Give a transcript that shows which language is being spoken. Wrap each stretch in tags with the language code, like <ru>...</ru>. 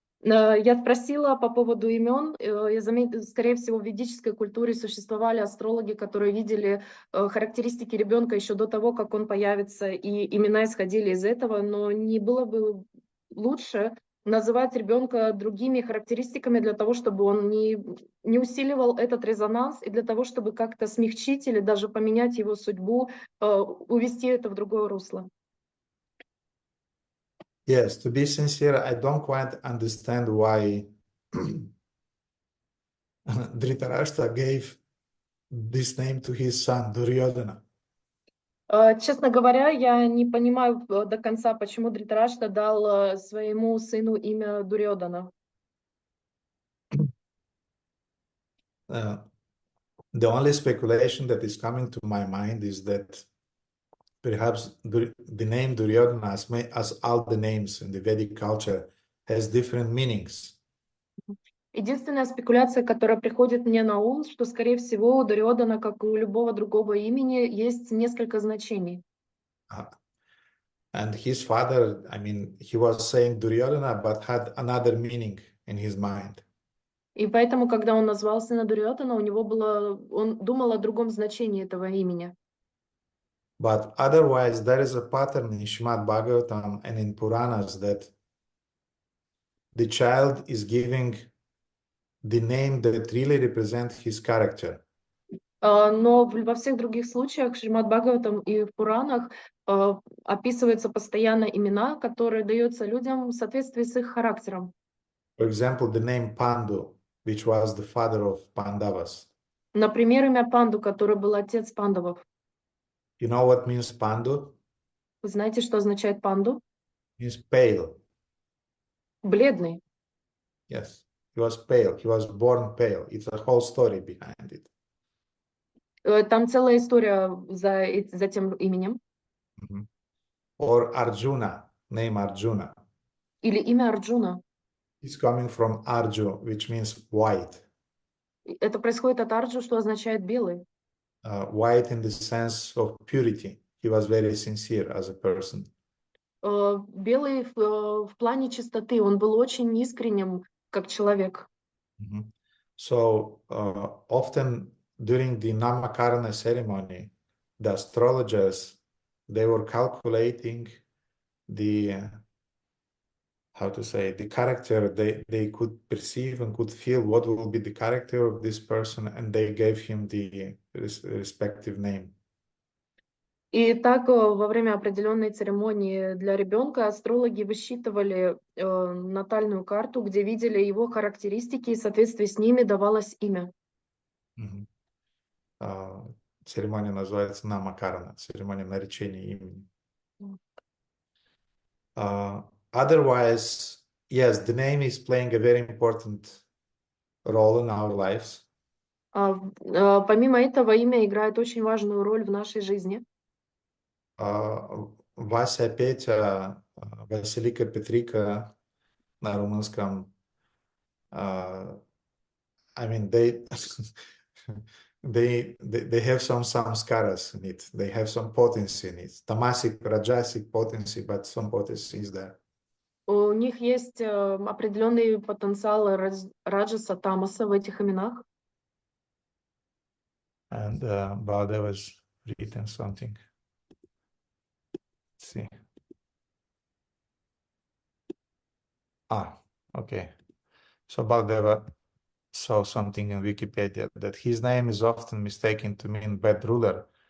<ru>Я спросила по поводу имен. Я заметила, скорее всего, в ведической культуре существовали астрологи, которые видели характеристики ребенка еще до того, как он появится, и имена исходили из этого, но не было бы лучше называть ребенка другими характеристиками для того, чтобы он не усиливал этот резонанс, и для того, чтобы как-то смягчить или даже поменять его судьбу, увести это в другое русло.</ru> <en>Yes, to be sincere, I don't quite understand why Dhritarashtra gave this name to his son, Duryodhana.</en> <ru>Честно говоря, я не понимаю до конца, почему Дритарашта дал своему сыну имя Дурьодана.</ru> <en>The only speculation that is coming to my mind is that perhaps the name Duryodhana, as all the names in the Vedic culture, has different meanings.</en> <ru>Единственная спекуляция, которая приходит мне на ум, что, скорее всего, у Дурьодана, как и у любого другого имени, есть несколько значений.</ru> <en>And his father, I mean, he was saying Duryodhana, but had another meaning in his mind.</en> <ru>И поэтому, когда он назвал сына Дурьодана, у него было, он думал о другом значении этого имени.</ru> <en>But otherwise, there is a pattern in Shrimad-Bhagavatam and in Puranas that the child is giving the name that really represents his character.</en> <ru>Но во всех других случаях, в Шримад-Бхагаватам и в Пуранах, описываются постоянно имена, которые даются людям в соответствии с их характером.</ru> <en>For example, the name Pandu, which was the father of Pandavas.</en> <ru>Например, имя Панду, который был отец пандавов.</ru> <en>You know what means Pandu?</en> <ru>Вы знаете, что означает панду?</ru> <en>It means pale.</en> <ru>Бледный.</ru> <en>Yes, he was pale. He was born pale. It's a whole story behind it.</en> <ru>Там целая история за тем именем.</ru> <en>Mm-hmm. Or Arjuna, name Arjuna.</en> <ru>Или имя Арджуна.</ru> <en>It's coming from Arju, which means white.</en> <ru>Это происходит от Арджу, что означает белый.</ru> <en>White in the sense of purity. He was very sincere as a person.</en> <ru>Белый в плане чистоты. Он был очень искренним, как человек. Mm-hmm.</ru> <en>So often during the Namakarana ceremony, the astrologers, they were calculating the the character they could perceive and could feel what will be the character of this person, and they gave him the respective name.</en> <ru>И так во время определенной церемонии для ребенка астрологи высчитывали натальную карту, где видели его характеристики, и в соответствии с ними давалось имя. Мгм. Церемония называется намакарана, церемония наречения имени.</ru> <en>Otherwise, yes, the name is playing a very important role in our lives.</en> <ru>Помимо этого, имя играет очень важную роль в нашей жизни. Вася, Петя, Василика, Петрика на румынском.</ru> <en>I mean, they they have some samskaras in it. They have some potency in it. Tamasic, rajasic potency, but some potency is there.</en> <ru>У них есть определенный потенциал раджаса, тамаса в этих именах.</ru> <en>And Baladev has written something. Let's see. Okay. So Baladeva saw something in Wikipedia that his name is often mistaken to mean bad ruler.</en>